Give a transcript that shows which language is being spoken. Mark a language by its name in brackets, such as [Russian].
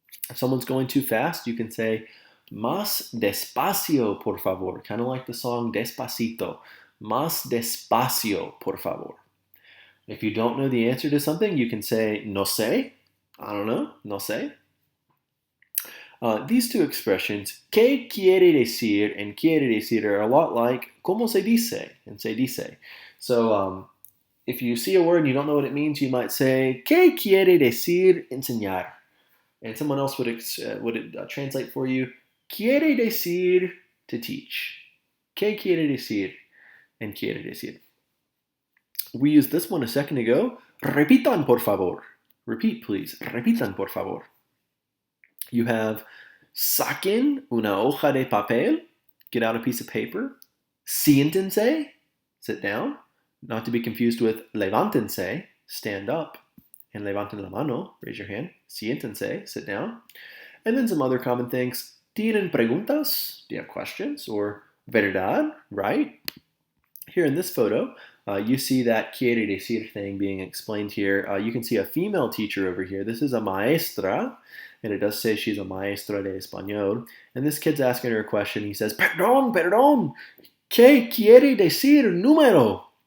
[English] If someone's going too fast, you can say [Spanish] más despacio, por favor, [English] kind of like the song Despacito. [Spanish] Más despacio, por favor. [English] If you don't know the answer to something, you can say [Spanish] no sé, [English] I don't know, no sé. These two expressions, [Spanish] ¿qué quiere decir [English] and quiere decir, are a lot like [Spanish] ¿cómo se dice [English] and se dice. So if you see a word and you don't know what it means, you might say [Spanish] ¿qué quiere decir enseñar? [English] And someone else would translate for you [Spanish] quiere decir [English] to teach. [Spanish] ¿Qué quiere decir and quiere decir? [English] We used this one a second ago. [Spanish] Repitan, por favor. [English] Repeat, please. [Spanish] Repitan, por favor. [English] You have [Spanish] saquen una hoja de papel. [English] Get out a piece of paper. [Spanish] Siéntense. [English] Sit down. Not to be confused with levántense. Stand up. And [Spanish] levanten la mano. [English] Raise your hand. Siéntense. Sit down. And then some other common things. [Spanish] ¿Tienen preguntas? [English] Do you have questions? Or verdad? Right? Here in this photo, you see that quiere decir thing being explained here. You can see a female teacher over here. This is a maestra, and it does say she's a [Spanish] maestra de español. [English] And this kid's asking her a question. He says, [Spanish] perdón, perdón, ¿qué quiere decir número?